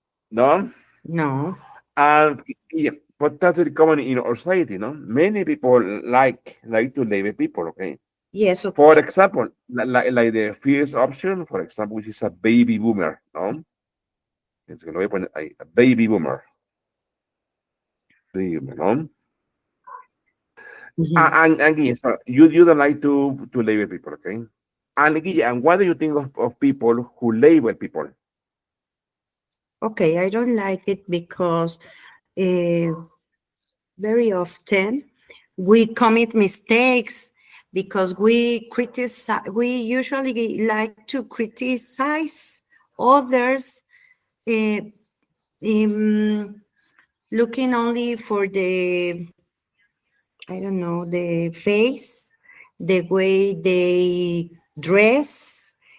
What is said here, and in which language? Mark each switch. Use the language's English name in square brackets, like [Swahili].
[English] No? No. And yeah, but that's very common in our society, no? Many people like to label people, okay? Yes, For example, like the first option, for example, which is a baby boomer, no? [Spanish] Es que lo voy a poner ahí, a baby boomer, no? mhm. [English] And Guille, so you don't like to label people, okay? And Guille, and what do you think of people who label people? Okay, I don't like it because uh, very often we commit mistakes because we usually like to criticize others, uh, um, looking only for the, I don't know, the face, the way they dress,